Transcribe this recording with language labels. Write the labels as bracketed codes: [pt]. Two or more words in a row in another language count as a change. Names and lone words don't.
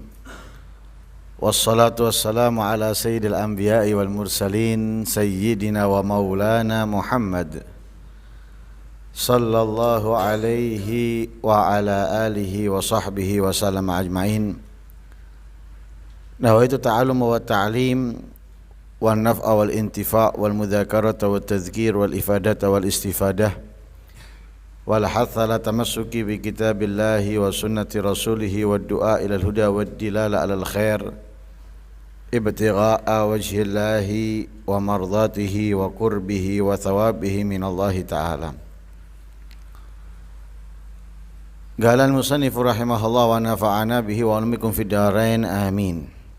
[ar] والصلاة والسلام على سيد الأنبياء والمرسلين. سيدنا ومولانا محمد صلى الله عليه وعلى آله وصحبه وسلم أجمعين. نويت التعلم والتعليم والنفع والانتفاع والمذاكرة والتذكير والإفادة والاستفادة والحث لالتمسك بكتاب الله وسنة رسوله والدعاء إلى الهدى والدلالة على الخير ابتغاء وجه الله ومرضاته وقربه وثوابه من الله تعالى. قال المصنف رحمه الله ونفعنا به وعلومكم في الدارين آمين.